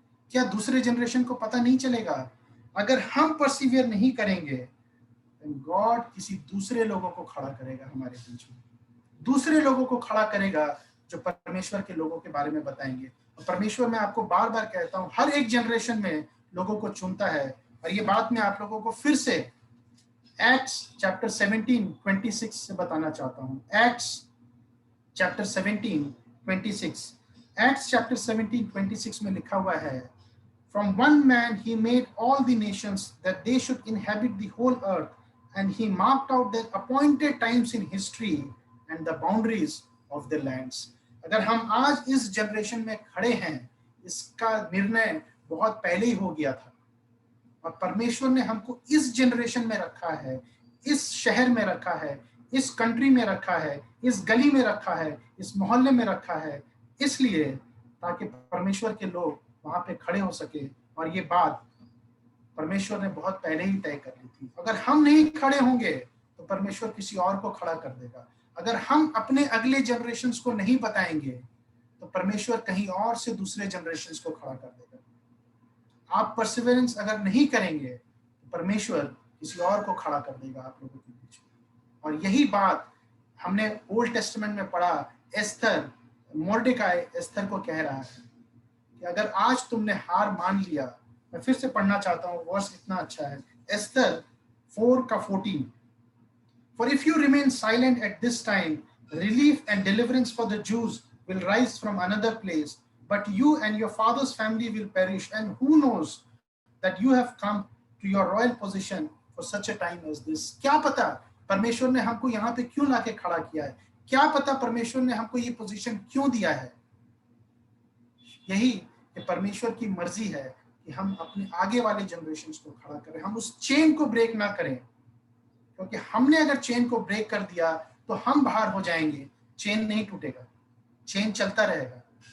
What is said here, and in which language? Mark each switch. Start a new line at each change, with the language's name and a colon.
Hindi: क्या दूसरे जनरेशन को पता नहीं चलेगा? अगर हम परसिवियर नहीं करेंगे तो गॉड किसी दूसरे लोगों को खड़ा करेगा हमारे बीच में, दूसरे लोगों को खड़ा करेगा जो परमेश्वर के लोगों के बारे में बताएंगे। और परमेश्वर, मैं आपको बार बार कहता हूं, हर एक जनरेशन में लोगों को चुनता है। और ये बात मैं आप लोगों को फिर से एक्ट्स चैप्टर 17:26 से बताना चाहता हूं। एक्ट्स चैप्टर 17:26, एक्ट्स चैप्टर 17:26 में लिखा हुआ है,
English: From one man he made all the nations that they should inhabit the whole earth, and he marked out their appointed times in history and the boundaries of the lands.
Hindi: अगर हम आज इस generation में खड़े हैं, इसका निर्णय बहुत पहले ही हो गया था, और परमेश्वर ने हमको इस जनरेशन में रखा है, इस शहर में रखा है, इस कंट्री में रखा है, इस गली में रखा है, इस मोहल्ले में रखा है, इसलिए ताकि परमेश्वर के लोग वहां पे खड़े हो सके। और ये बात परमेश्वर ने बहुत पहले ही तय कर ली थी। अगर हम नहीं खड़े होंगे तो परमेश्वर किसी और को खड़ा कर देगा। अगर हम अपने अगले जनरेशन्स को नहीं बताएंगे तो परमेश्वर कहीं और से दूसरे जनरेशन्स को खड़ा कर देगा। आप परसिवेरेंस अगर नहीं करेंगे तो परमेश्वर किसी और को खड़ा कर देगा आप लोगों के बीच में। और यही बात हमने ओल्ड टेस्टामेंट में पढ़ा। एस्थर, मोर्देकाई एस्थर को कह रहा है कि अगर आज तुमने हार मान लिया, मैं फिर से पढ़ना चाहता हूँ, वर्स इतना अच्छा है। एस्थर
English: 4 का 14, for if you remain silent at this time, relief and deliverance for the Jews will rise from another place, but you and your father's family will perish. And who knows that you have come to your royal position for such a time as this.
Hindi: क्या पता परमेश्वर ने हमको यहाँ पे क्यों लाके खड़ा किया है, क्या पता परमेश्वर ने हमको ये पोजीशन क्यों दिया है। यही कि परमेश्वर की मर्जी है कि हम अपने आगे वाले जनरेशंस को खड़ा करें, हम उस चेन को ब्रेक ना करें, क्योंकि हमने अगर चेन को ब्रेक कर दिया तो हम बाहर हो जाएंगे, चेन नहीं टूटेगा, चेन चलता रहेगा।